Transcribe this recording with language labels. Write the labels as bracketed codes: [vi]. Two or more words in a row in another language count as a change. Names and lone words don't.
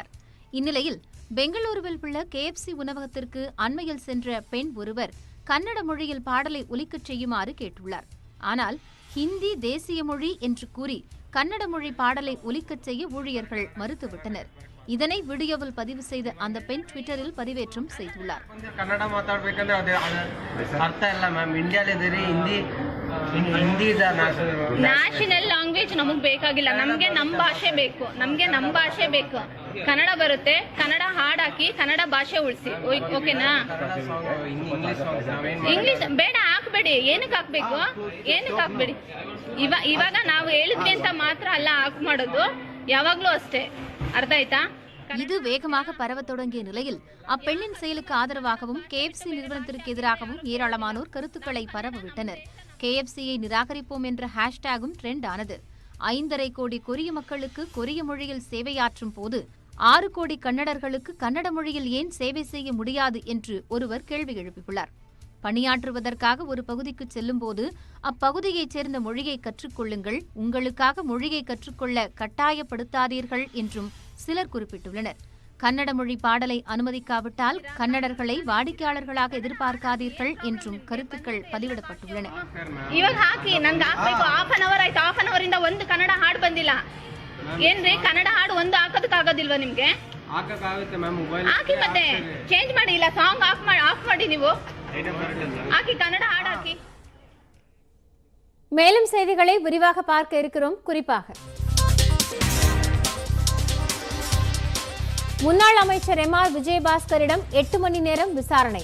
[ta] இந்நிலையில் பெங்களூருவில் உள்ள KFC உணவகத்திற்கு அண்மையில் சென்ற பெண் ஒருவர் கன்னட மொழியில் பாடலை ஒலிக்கச் செய்யுமாறு கேட்டுள்ளார். ஆனால் ஹிந்தி தேசிய மொழி என்று கூறி கன்னட மொழி பாடலை ஒலிக்கச் செய்ய ஊழியர்கள் மறுத்துவிட்டனர். இதனை வீடியோவில் பதிவு செய்த அந்த பெண் ட்விட்டரில் பதிவேற்றம் செய்துள்ளார். [kn] ಕನ್ನಡ ಮಾತಾಡಬೇಕಂದ್ರೆ ಅರ್ಥ ಇಲ್ಲ ಮ್ಯಾಮ್. ಇಂಡಿಯಾದಲ್ಲಿ ಹಿಂದಿ [en] national language [kn] ನಮಗೆ ಬೇಕಾಗಿಲ್ಲ. ನಮಗೆ ನಮ್ಮ ಭಾಷೆ ಬೇಕು. ಕನ್ನಡ ಬರುತ್ತೆ, ಕನ್ನಡ ಹಾಡು ಹಾಕಿ ಕನ್ನಡ ಭಾಷೆ ಉಳಿಸಿ, ಓಕೆನಾ? ಇಂಗ್ಲಿಷ್ ಬೇಡ, ಹಾಕ್ಬೇಡಿ. ಏನಕ್ಕೆ ಹಾಕ್ಬೇಡಿ. ಇವಾಗ ನಾವು ಹೇಳಿದ್ವಿ ಅಂತ ಮಾತ್ರ ಅಲ್ಲ ಹಾಕ್ ಮಾಡೋದು, ಯಾವಾಗ್ಲೂ ಅಷ್ಟೇ. ಅರ್ಥ ಆಯ್ತಾ? [ta] இது வேகமாக பரவத் தொடங்கிய நிலையில் அப்பெண்ணின் செயலுக்கு ஆதரவாகவும் KFC நிறுவனத்திற்கு எதிராகவும் ஏராளமானோர் கருத்துக்களை பரவவிட்டனர். KFC-யை நிராகரிப்போம் என்ற ஹேஷ்டேகும் ட்ரெண்ட் ஆனது. 5.5 கோடி கொரிய மக்களுக்கு கொரிய மொழியில் சேவையாற்றும் போது 6 கோடி கன்னடர்களுக்கு கன்னட மொழியில் ஏன் சேவை செய்ய முடியாது என்று ஒருவர் கேள்வி எழுப்பியுள்ளார். பணியாற்றுவதற்காக ஒரு பகுதிக்கு செல்லும்போது அப்பகுதியைச் சேர்ந்த மொழியை கற்றுக்கொள்ளுங்கள், உங்களுக்காக மொழியை கற்றுக்கொள்ள கட்டாயப்படுத்தாதீர்கள் என்றும் சிலர் குறிப்பிட்டுள்ளனர். கன்னட மொழி பாடலை அனுமதிக்காவிட்டால் கன்னடர்களை வாடிக்கையாளர்களாக எதிர்பார்க்காதீர்கள் என்றும் கருத்துக்கள் பதிவிடப்பட்டுள்ளன. [kn] ಇವಾಗ ಹಾಕಿ ನಂಗೆ ಹಾಕ್ಬೇಕು. [en] half an hour [kn] ಆಯ್ತು. [en] half an hour [kn] ಇಂದ ಒಂದು ಕನ್ನಡ ಹಾಡು ಬಂದಿಲ್ಲ. ಏನ್ರಿ ಕನ್ನಡ ಹಾಡು ಒಂದು ಹಾಕೋದಕ್ಕಾಗೋದಿಲ್ವಾ ನಿಮ್ಗೆ? ಹಾಕಿ ಮತ್ತೆ ಚೇಂಜ್ ಮಾಡಿ. ಇಲ್ಲ [en] song off [kn] ಮಾಡಿ. ನೀವು ಹಾಕಿ ಕನ್ನಡ ಹಾಡು ಹಾಕி. [ta] மேலும் செய்திகளை விரிவாக பார்க்க இருக்கிறோம். குறிப்பாக முன்னாள் அமைச்சர் MR விஜயபாஸ்கரிடம் 8 மணி நேரம் விசாரணை.